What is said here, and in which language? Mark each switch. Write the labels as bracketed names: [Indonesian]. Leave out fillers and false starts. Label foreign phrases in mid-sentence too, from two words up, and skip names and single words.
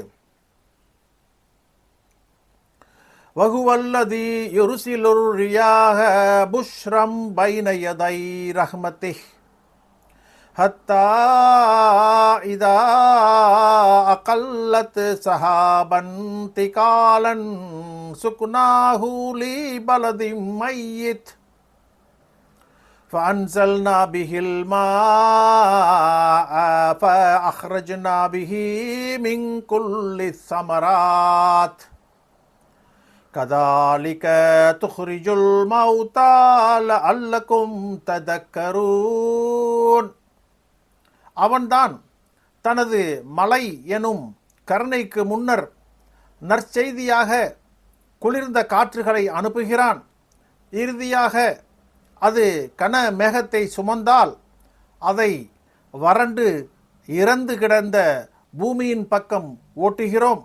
[Arabic] وهو الذي يرسل الرياح بشرا بين يدي رحمته حتى إذا أقلت سحابا ثقالا سقناه لبلد ميت فأنزلنا به الماء فأخرجنا به من كل الثمرات كذلك تخرج الموتى لعلكم تذكرون. [Tamil] அவன்தான் தனது மலை எனும் கருணைக்கு முன்னர் நற்செய்தியாக குளிர்ந்த காற்றுகளை அனுப்புகிறான். இறுதியாக அது கன மேகத்தை சுமந்தால் அதை வறண்டு இறந்து கிடந்த பூமியின் பக்கம் ஓட்டுகிறோம்.